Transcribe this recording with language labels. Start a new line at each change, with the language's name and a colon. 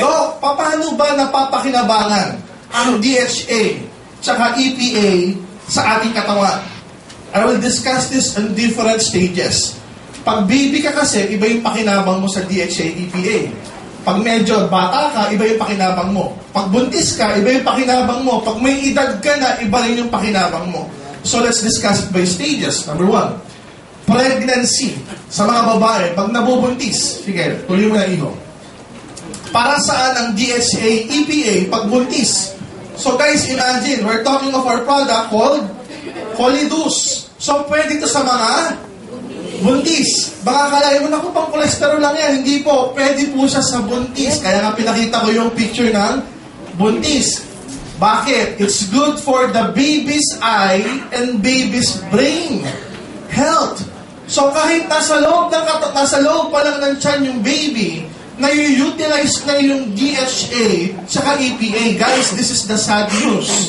Filipino: So, paano ba napapakinabangan ang DHA tsaka EPA sa ating katawan?
English: I will discuss this in different stages.
Filipino: Pag baby ka kasi, iba yung pakinabang mo sa DHA, EPA. Pag medyo bata ka, iba yung pakinabang mo. Pag buntis ka, iba yung pakinabang mo. Pag may edad ka na, iba rin yung pakinabang mo.
English: So, let's discuss it by stages. Number 1, pregnancy.
Filipino: Sa mga babae, pag nabubuntis, sige, tuloy mo na iho. Para saan ang DHA, EPA pag buntis?
English: So guys, imagine, we're talking of our product called Polydus.
Filipino: So pwede ito sa mga buntis. Baka kalahin mo na pang cholesterol lang yan. Hindi po, pwede po siya sa buntis. Kaya nga pinakita ko yung picture ng buntis. Bakit?
English: It's good for the baby's eye and baby's brain health.
Filipino: So kahit nasa loob pa lang ng tiyan yung baby, na-utilize na yung DHA tsaka EPA.
English: Guys, this is the sad news.